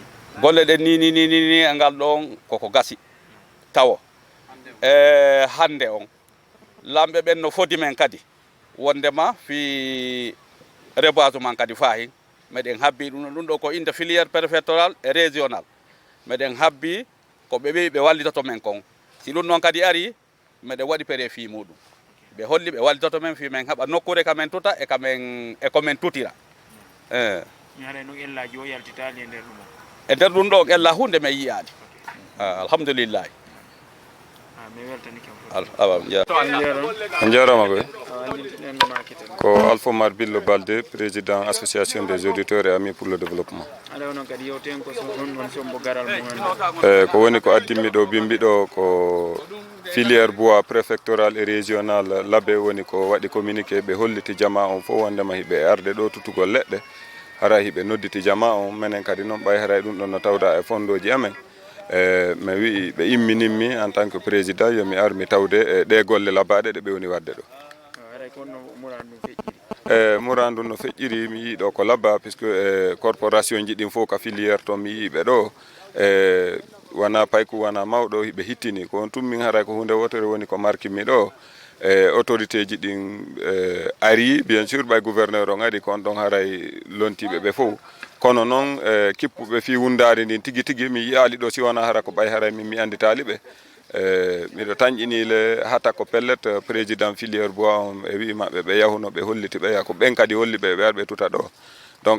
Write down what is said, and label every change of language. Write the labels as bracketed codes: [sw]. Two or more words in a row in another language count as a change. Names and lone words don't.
[ff] golle ɗen ni e ngal ɗon koko gasi tawo hande on lamɓe ɓen no fodi men kadi wondema fi reboisement kadi fahin meɗen habbi ɗum ɗo ko inde [fr] filière préfectoral et régional [ff] meɗen habbi ko ɓe ɓe wallitoto men kon si ɗum noon kadi ari meɗen waɗi pere fi muɗum ɓe holli ɓe wallitoto men fi men haɓa nokkure kamen tuta e komin tutira haray noon ellaji o yaltitali e nder ɗum ɗo ella hunde men yiyani alhamdulillahi mi weltanike on jarama koy ko Alpha Mar Billo Balde [fr] président association des auditeurs et amis pour le développement [ff] ko woni ko addimi ɗo bimbi ɗo ko [fr] filière bois préfectoral et régional [ff] Labe woni ko waɗi communiqué ɓe holliti jama on fof wondema hiɓe arde ɗo tutugol leɗɗe hara hiɓe nodditi jama on menen kadi noon ɓay haray ɗum ɗon no tawda e fondoji amen mi wi ɓe imminimmi [fr] en tant que président [ff] yomi ar mi tawde e ɗe golle labaɗe ɗe ɓe woni wadde ɗo murandu no feƴƴiri mi yiiɗo ko labba puisque corporation ji ɗin fof ka filière to mi yiiɓe ɗo wona payku wona mawɗo hiɓe hittini ko on tummin haray ko hunde wotere woni ko markimi ɗo autorité ji ɗin ari [fr] bien sûr [ff] ɓay gouverneur on ari kon ɗon haray lontiɓe ɓe fof kono noon kippuɓe fi wundari ndin tigi tigi mi yiyali ɗo si wona hara ko ɓay haray min mi anditali ɓe miɗo tañƴinile hata ko pellet [fr] président filière bois [ff] on e wi maɓɓe ɓe yahuno ɓe holliti ɓe ko ɓen kadi holli ɓe arɓe tuta ɗo donc